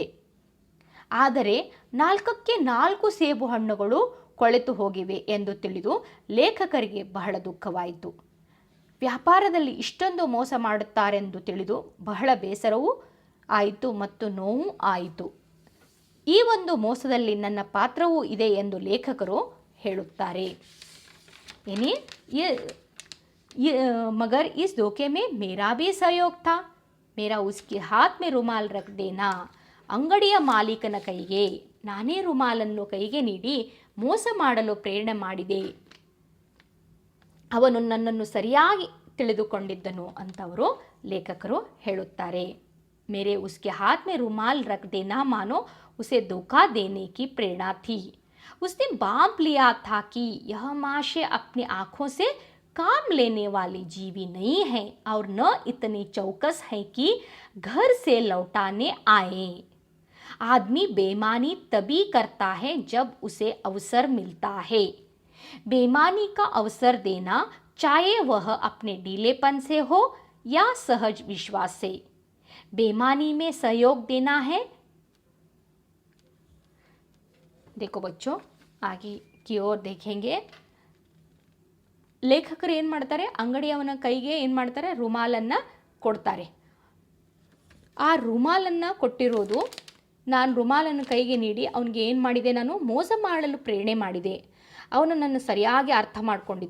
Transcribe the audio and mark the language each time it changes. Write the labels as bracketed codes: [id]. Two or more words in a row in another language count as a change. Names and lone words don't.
[kn] ಆದರೆ 4ಕ್ಕೆ 4 ಸೇಬು ಹಣ್ಣುಗಳು ಕೊಳೆತು ಹೋಗಿವೆ ಎಂದು ತಿಳಿದು ಲೇಖಕರಿಗೆ ಬಹಳ ದುಃಖವಾಯಿತು. ವ್ಯಾಪಾರದಲ್ಲಿ ಇಷ್ಟೊಂದು ಮೋಸ ಮಾಡುತ್ತಾರೆಂದು ತಿಳಿದು ಬಹಳ ಬೇಸರವೂ ಆಯಿತು ಮತ್ತು ನೋವು ಆಯಿತು. ಈ ಒಂದು ಮೋಸದಲ್ಲಿ ನನ್ನ ಪಾತ್ರವೂ ಇದೆ ಎಂದು ಲೇಖಕರು ಹೇಳುತ್ತಾರೆ. [hi] मगर इस धोखे में मेरा भी सहयोग था. मेरा उसके हाथ में रुमाल रख देना. ಅಂಗಡಿಯ ಮಾಲೀಕನ ಕೈಗೆ ನಾನೇ ರುಮಾಲನ್ನು ಕೈಗೆ ನೀಡಿ ಮೋಸ ಮಾಡಲು ಪ್ರೇರಣೆ ಮಾಡಿದೆ. ಅವನು ನನ್ನನ್ನು ಸರಿಯಾಗಿ ತಿಳಿದುಕೊಂಡಿದ್ದನು ಅಂತವರು ಲೇಖಕರು ಹೇಳುತ್ತಾರೆ. मेरे उसके हाथ में रुमाल रख देना मानो उसे धोखा देने की प्रेरणा थी. उसने बांध लिया था कि यह माशे अपनी आँखों से काम लेने वाली जीवी नहीं है और न इतने चौकस है कि घर से लौटाने आए. आदमी बेईमानी तभी करता है जब उसे अवसर मिलता है. बेईमानी का अवसर देना चाहे वह अपने ढीलेपन से हो या सहज विश्वास से. बेईमानी में सहयोग देना है. देखो बच्चों, आगे की ओर देखेंगे. [kn] ಲೇಖಕರು ಏನು ಮಾಡ್ತಾರೆ, ಅಂಗಡಿಯವನ ಕೈಗೆ ಏನು ಮಾಡ್ತಾರೆ, ರುಮಾಲನ್ನು ಕೊಡ್ತಾರೆ. ಆ ರುಮಾಲನ್ನು ಕೊಟ್ಟಿರೋದು, ನಾನು ರುಮಾಲನ್ನು ಕೈಗೆ ನೀಡಿ ಅವನಿಗೆ ಏನು ಮಾಡಿದೆ, ನಾನು ಮೋಸ ಮಾಡಲು ಪ್ರೇರಣೆ ಮಾಡಿದೆ. ಅವನು ನನ್ನ ಸರಿಯಾಗಿ ಅರ್ಥ ಮಾಡಿಕೊಂಡಿದ್ದ.